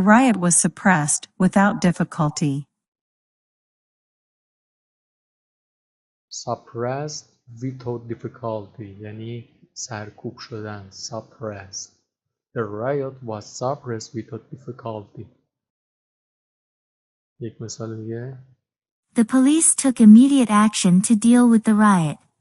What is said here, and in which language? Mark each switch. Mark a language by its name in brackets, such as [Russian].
[English] riot was suppressed without difficulty. suppressed without difficulty [Persian] یعنی سرکوب شدن. [English] suppressed. The riot was suppressed without difficulty. [Persian] یک مثال دیگه. [English] The police took immediate action to deal with the riot.